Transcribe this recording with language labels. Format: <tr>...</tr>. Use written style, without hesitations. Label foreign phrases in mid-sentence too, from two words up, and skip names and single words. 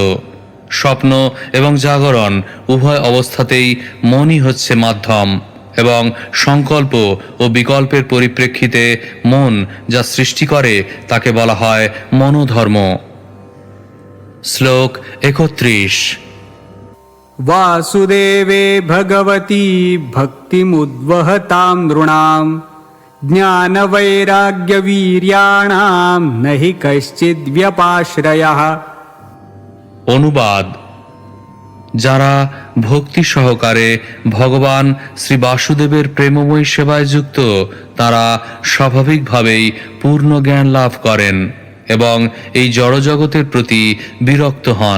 <bn>স্বপ্ন এবং জাগরণ উভয় অবস্থাতেই মনই হচ্ছে মাধ্যম, এবং সংকল্প ও বিকল্পের পরিপ্রেক্ষিতে মন যা সৃষ্টি করে তাকে বলা হয় মনোধর্ম। শ্লোক 31।</bn> <sa>वासुदेवे भगवती भक्तिमुद्वहतां नृणां ज्ञानवैराग्यवीर्याणां न हि कश्चिद्व्यपाश्रयः।</sa> <bn>অনুবাদ: যারা ভক্তি সহকারে ভগবান শ্রী বাসুদেবের প্রেমময়ী সেবায় যুক্ত, তারা স্বাভাবিকভাবেই পূর্ণ জ্ঞান লাভ করেন এবং এই জড়জগতের প্রতি বিরক্ত হন।</bn>